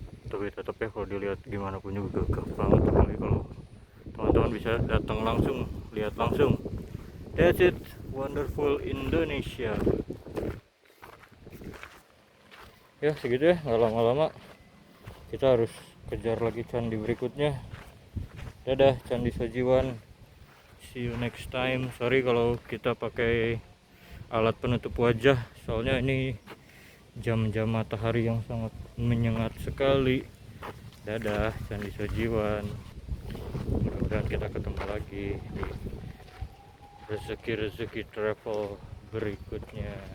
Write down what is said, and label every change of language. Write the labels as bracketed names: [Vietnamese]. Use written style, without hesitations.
[Indonesian] Tapi tetap ya kalau dilihat gimana pun juga gagah banget. Apalagi kalau teman-teman bisa datang langsung, lihat langsung. [English] That's it, wonderful Indonesia. [Indonesian] Ya segitu ya, nggak lama-lama kita harus kejar lagi candi berikutnya. Dadah Candi Sojiwan, [English] see you next time. [Indonesian] Sorry kalau kita pakai alat penutup wajah, soalnya ini jam-jam matahari yang sangat menyengat sekali. Dadah Candi Sojiwan, mudah-mudahan kita ketemu lagi di rezeki travel berikutnya.